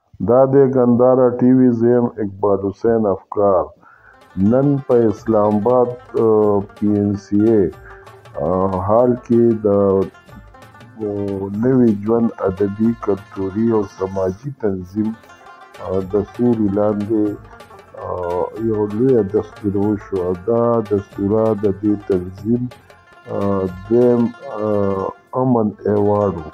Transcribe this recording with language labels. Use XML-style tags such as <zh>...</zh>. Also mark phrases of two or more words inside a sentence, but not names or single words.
<ps>دا دی ګندهارا ټي وي، زه یم اقبال حسین افکار. نن په اسلام آباد پی این سی ای حال کې د نوي ژوند ادبي کلتوري او سماجي تنظیم د سوري لاندې یو لویه دستوره وشوه. دا دستوره د دې تنظیم دویم امن ایوارډ و.</ps>